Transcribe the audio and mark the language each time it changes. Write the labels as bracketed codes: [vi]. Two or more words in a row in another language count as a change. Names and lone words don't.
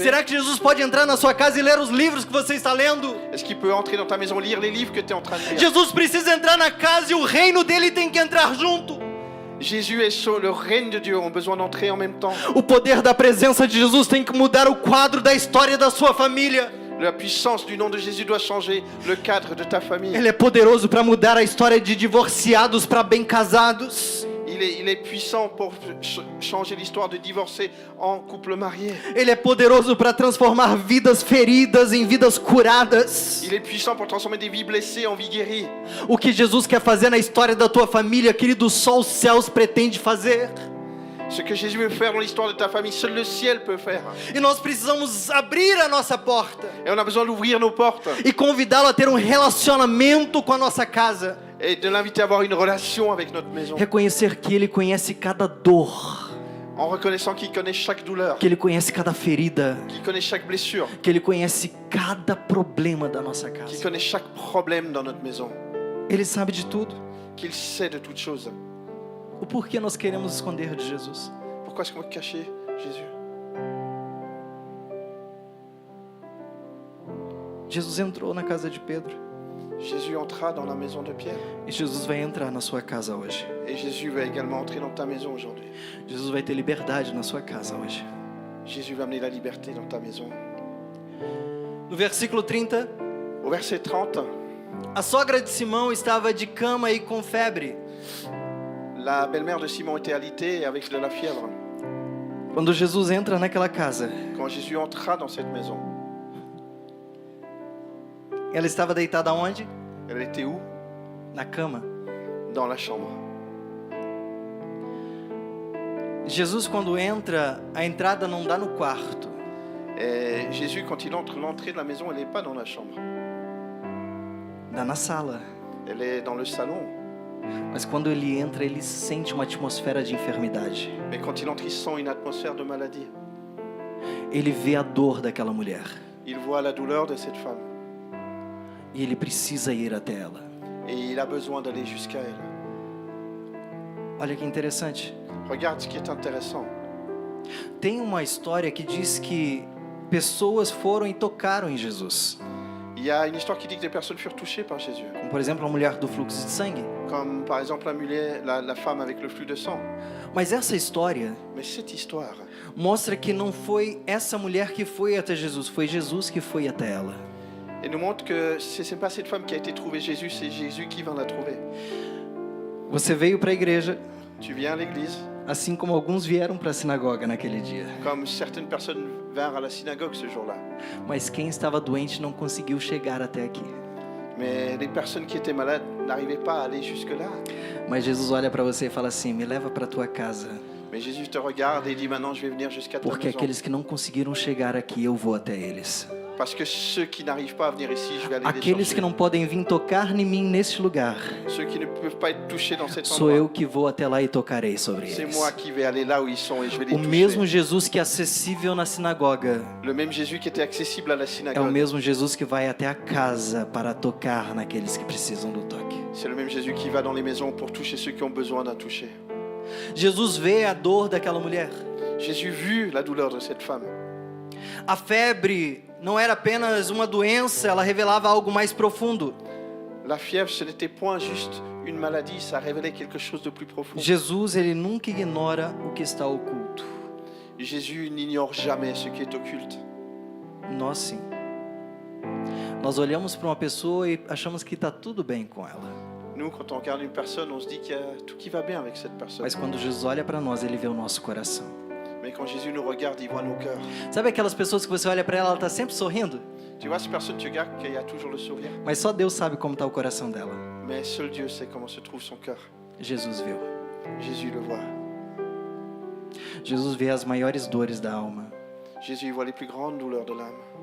[pt] Será que Jesus pode entrar na sua casa e ler os livros que você está lendo? [fr] Est-ce qu'il peut entrer dans ta maison, lire les livres que tu es en train de lire? [pt] Jesus precisa entrar na casa e o reino dele tem que entrar junto. [fr] Jésus et le règne de Dieu ont besoin d'entrer en même temps. [pt] O poder da presença de Jesus tem que mudar o quadro da história da sua família. [fr] La puissance du nom de Jésus doit changer le cadre de ta famille. [pt] Ele é poderoso para mudar a história de divorciados para bem casados. [fr] Il est puissant pour changer l'histoire de divorcés en couple marié. [pt] Ele é poderoso para transformar vidas feridas em vidas curadas. [fr] Il est puissant pour transformer des vies blessées en vies guéries. [pt] O que Jesus quer fazer na história da tua família, querido, só os céus pretende fazer. [fr] Ce que Jésus veut faire dans l'histoire de ta famille, seul le ciel peut faire. [pt] E nós precisamos abrir a nossa porta [fr] Et on a besoin d'ouvrir nos portes [pt] e convidá-lo a ter um relacionamento com a nossa casa. [fr] et de l'inviter à avoir une relation avec notre maison. [pt] Reconhecer que Ele conhece cada dor, [fr] En reconnaissant qu'il connaît chaque douleur, [pt] que Ele conhece cada ferida, [fr] qu'il connaît chaque blessure, [pt] que Ele conhece cada problema da nossa [fr] qu'il [pt] casa. [fr] connaît chaque problème dans notre maison, [pt] Ele sabe de tudo. [fr] qu'il sait de toutes choses. [pt] O porquê nós queremos esconder de Jesus? [fr] Pourquoi est-ce qu'on veut cacher Jésus? [pt] Jesus entrou na casa de Pedro [fr] Jésus entra dans la maison de Pierre [pt] e Jesus vai entrar na sua casa hoje. [fr] et Jésus va également entrer dans ta maison aujourd'hui. [pt] Jesus vai ter liberdade na sua casa hoje. [fr] Jésus va amener la liberté dans ta maison. [pt] No versículo 30, [fr] Au verset 30, [pt] a sogra de Simão estava de cama e com febre. [fr] la belle-mère de Simon était alitée avec de la fièvre. [pt] Quando Jesus entra naquela casa, [fr] Quand Jésus entra dans cette maison, [pt] ela estava deitada onde? [fr] elle était où? [pt] Na cama. [fr] Dans la chambre. [pt] Jesus, quando entra, a entrada não dá no quarto. [fr] Et Jésus, quand il entre, l'entrée de la maison, elle n'est pas dans la chambre. [pt] Dá na sala. [fr] Elle est dans le salon. [pt] Mas quando ele entra, ele sente uma atmosfera de enfermidade. [fr] Mais quand il entre, il sent une atmosphère de maladie. [pt] Ele vê a dor daquela mulher. [fr] Il voit la douleur de cette femme. [pt] E ele precisa ir até ela. [fr] Et il a besoin d'aller jusqu'à elle. [pt] Olha que interessante. [fr] Regarde ce qui est intéressant. [pt] Tem uma história que diz que pessoas foram e tocaram em Jesus. [fr] Il y a une histoire qui dit que des personnes furent touchées par Jésus. [pt] Como, por exemplo, a mulher do fluxo de sangue. [fr] Comme par exemple la femme avec le flux de sang. [pt] Mas essa história [fr] Mais cette histoire [pt] mostra que não foi essa mulher que foi até Jesus, foi Jesus que foi até ela. [fr] Et nous montre que ce n'est pas cette femme qui a été trouvée Jésus, c'est Jésus qui va la trouver. [pt] Você veio para a igreja, [fr] Tu viens à l'église, [pt] assim como alguns vieram para a sinagoga naquele dia. [fr] comme certaines personnes vinrent à la synagogue ce jour-là. [pt] Mas quem estava doente não conseguiu chegar até aqui. [fr] Mais les personnes qui étaient malades n'arrivaient pas à aller jusque-là. [pt] Mas Jesus olha para você e fala assim: me leva para tua casa, [fr] Mais Jésus te regarde et dit maintenant je vais venir jusqu'à ta [pt] porque [fr] maison. [pt] aqueles que não conseguiram chegar aqui, eu vou até eles. [fr] Parce que ceux qui n'arrivent pas à venir ici, je vais aller les [pt] Aqueles [fr] chercher. [pt] que não podem vir tocar em mim neste lugar, [fr] Ceux qui ne peuvent pas être touchés dans cet [pt] sou eu [fr] endroit. [pt] que vou até lá e tocarei sobre [fr] C'est [pt] eles. [fr] moi qui vais aller là où ils sont et je vais les [pt] O [fr] toucher. [pt] mesmo Jesus que é acessível na sinagoga [fr] Le même Jésus qui était accessible à la [pt] é o [fr] synagogue. [pt] mesmo Jesus que vai até a casa para tocar naqueles que precisam do toque. [fr] C'est le même Jésus qui va dans les maisons pour toucher ceux qui ont besoin d'un toucher. [pt] Jesus vê a dor daquela mulher. [fr] Jésus vit la douleur de cette femme. [pt] A febre não era apenas uma doença, ela revelava algo mais profundo. [fr] La fièvre, ce n'était point juste une maladie, ça révélait quelque chose de plus profond. [pt] Jesus, ele nunca ignora o que está oculto. [fr] Jésus n'ignore jamais ce qui est occulte. [pt] Nós sim. Nós olhamos para uma pessoa e achamos que está tudo bem com ela. [fr] Nous, quand on regarde une personne, on se dit qu'il y a tout qui va bien avec cette personne. [pt] Mas quando Jesus olha para nós, ele vê o nosso coração. [fr] Mais quand Jésus nous regarde, il voit nos cœurs. [pt] Sabe aquelas pessoas que você olha para ela, ela está sempre sorrindo? [fr] Tu vois, ces personnes, tu regardes qu'il y a toujours le sourire. [pt] Mas só Deus sabe como está o coração dela. [fr] Mais seul Dieu sait comment se trouve son cœur. [pt] Jesus viu. [fr] Jésus le voit. [pt] Jesus vê as maiores dores da alma. [fr] Jésus voit les plus grandes douleurs de l'âme.